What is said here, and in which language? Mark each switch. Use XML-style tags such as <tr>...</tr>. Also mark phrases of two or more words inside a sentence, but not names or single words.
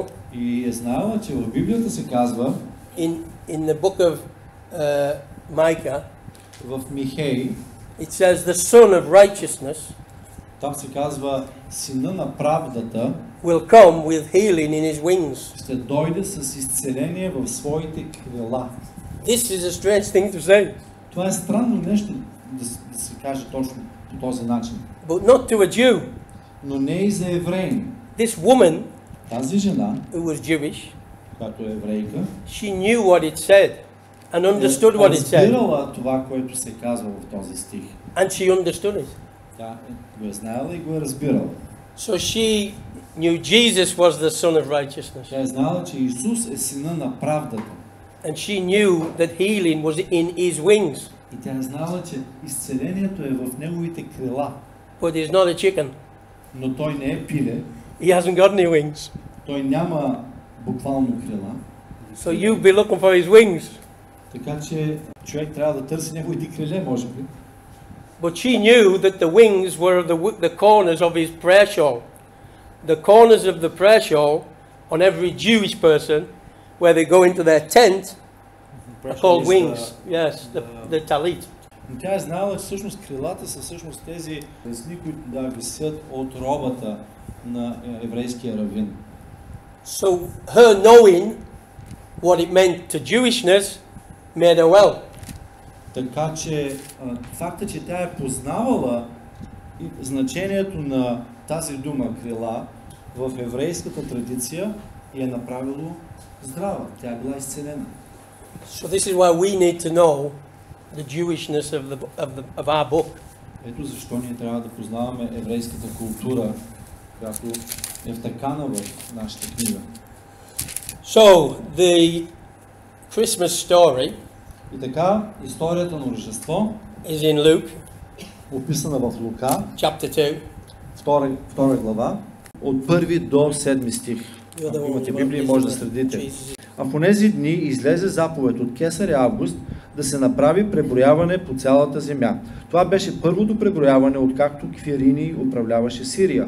<bg>И е знала, че в Библията се казва</bg> <en>in the book of Micah.</en> <bg>В Михей.</bg> <en>It says the son of righteousness.</en> <bg>Там се казва сина на правдата.</bg> <en>Will come with healing in his wings.</en> <bg>Ще дойде с изцеление в своите крила.</bg> <en>This is a strange thing to say.</en> <bg>Това е странно нещо да се каже точно по този начин.</bg> <en>But not to a Jew.</en> <bg>Но не и за евреи.</bg> <en>This woman,</en> <bg>тази жена,</bg> <en>who was Jewish,</en> <bg>която е еврейка,</bg> <en>she knew what it said and understood what it said.</en> <bg>Разбирала това, което се казва в този стих.</bg> <en>And she understood it.</en> <bg>Тя го е знаела и го е разбирала.</bg> <en>So she knew Jesus was the son of righteousness.</en> <bg>Тя е знала, че Исус е сина на правдата.</bg> <en>And she knew that healing was in his wings.</en> <bg>И тя е знала, че изцелението е в неговите крила.</bg> <en>But he's not a chicken.</en> <bg>Но той не е пиле.</bg> <en>He hasn't got any wings.</en> <bg>Той няма буквално крила.</bg> <en>So you'll be looking for his wings.</en> <bg>Така че човек трябва да търси неговите криле, може би.</bg> <en>But she knew that the wings were the corners of his prayer shawl. The corners of the prayer shawl on every Jewish person, where they go into their tent, are called wings. Yes, the talit.</en> <bg>Но тя е знала, че всъщност крилата са всъщност тези весни, които да висят от робата на еврейския равин.</bg> <en>So her knowing what it meant to Jewishness made her well.</en> <bg>Така че факта, че тя е познавала значението на тази дума крила в еврейската традиция и е направило здрава. Тя е била изцелена.</bg> <en>So this is why we need to know the Jewishness of our book.</en> <bg>Ето защо ние трябва да познаваме еврейската култура, която е втъкана в нашата книга.</bg> <en>So the Christmas story</en> <bg>И така, историята на Рождество</bg> <en>is in Luke,</en> <bg>описана в Лука,</bg> <en>chapter 2.</en> <bg>Втора глава, от 1 до 7 стих. Ако имате Библия, може да следите. А в онези дни излезе заповед от кесаря Август да се направи преброяване по цялата земя. Това беше първото преброяване, откакто Квирини управляваше Сирия.</bg>